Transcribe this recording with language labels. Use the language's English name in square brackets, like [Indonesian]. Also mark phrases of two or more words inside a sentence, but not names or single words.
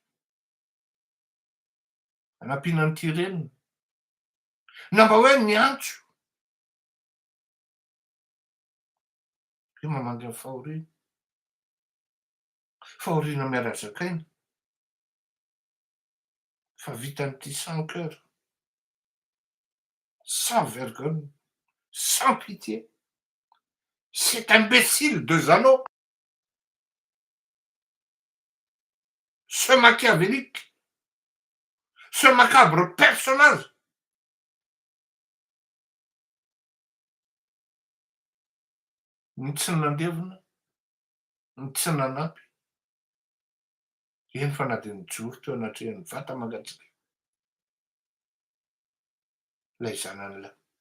[Malagasy] Anampiana an'ity renina. Na mba hoe niantso. Io mamangy amin'ny fahoriana. Fahoriana miara-zakaina. Fa vitan'ity [French] sans cœur. Sans vergogne. Sans pitié. Cet imbécile de Jeannot. Ce machiavélique. Ce macabre personnage. [Malagasy] Ny tsy nandevina. Ny tsy nanampy. Eny fa na dia nijoro teo anatrehan'ny vata mangatsiaka. Lay zanan'ilay.